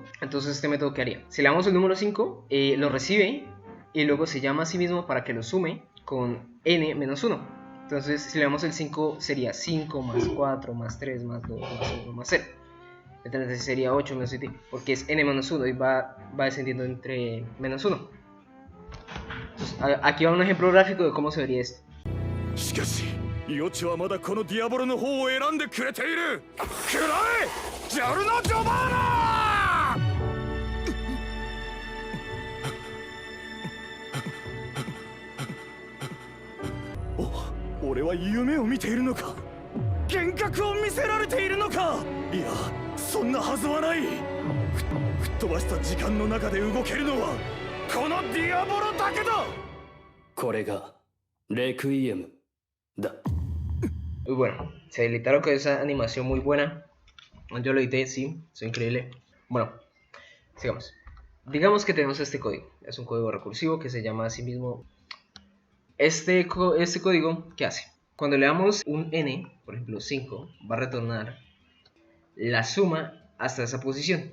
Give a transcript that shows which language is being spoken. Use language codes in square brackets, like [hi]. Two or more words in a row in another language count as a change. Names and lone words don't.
[es] Entonces este método, ¿qué haría? Si le damos el número 5, lo recibe y luego se llama a sí mismo para que lo sume con n menos 1. Entonces si le damos el 5 sería 5 más 4 más 3 más 2 más 1 más 0. Entonces sería 8 menos 7 porque es n menos 1 y va descendiendo entre menos 1. Entonces, aquí va un ejemplo gráfico de cómo se vería esto. [ja] しかし、ヨチはまだこのディアボロの方を選んでくれている。くらえ、ジャルノ・ジョバーナお、俺は夢を見ているのか。幻覚を見せられているのか。いや、そんなはずはない。吹っ飛ばした時間の中で動けるのはこのディアボロだけだ。これがレクイエムだ。 [es] Muy bueno, se editaron con esa animación muy buena. Yo lo edité, sí, es increíble. Bueno, sigamos. Digamos que tenemos este código. Es un código recursivo que se llama a sí mismo. Este código, ¿qué hace? Cuando le damos un n, por ejemplo 5, va a retornar la suma hasta esa posición.